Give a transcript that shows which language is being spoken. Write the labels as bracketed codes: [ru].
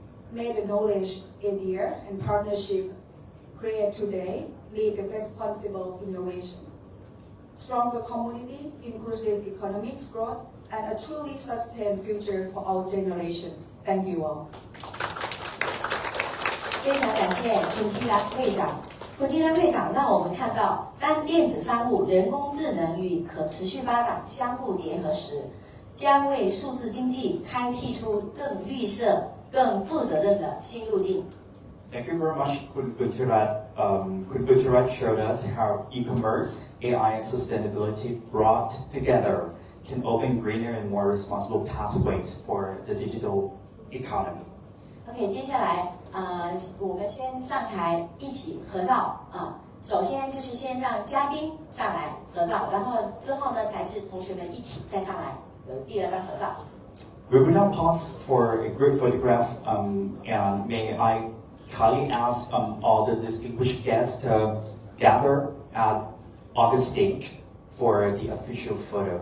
[en] May the knowledge, idea, and partnership created today lead the responsible innovation, stronger community, inclusive economic growth, and a truly sustained future for our generations. Thank you all. [zh] 非常感谢Kulthirath会长。Kulthirath会长让我们看到，当电子商务、人工智能与可持续发展相互结合时，将为数字经济开辟出更绿色、更负责任的新路径。 [en] Thank you very much, Kulthirath. Kulthirath showed us how e-commerce, AI, and sustainability brought together can open greener and more responsible pathways for the digital economy. [zh] OK， 接下来我们先上台一起合照啊。首先就是先让嘉宾上来合照，然后之后呢才是同学们一起再上来有第二张合照。 [en] We will now pause for a group photograph, and may I kindly ask all the distinguished guests to gather at August stage for the official photo.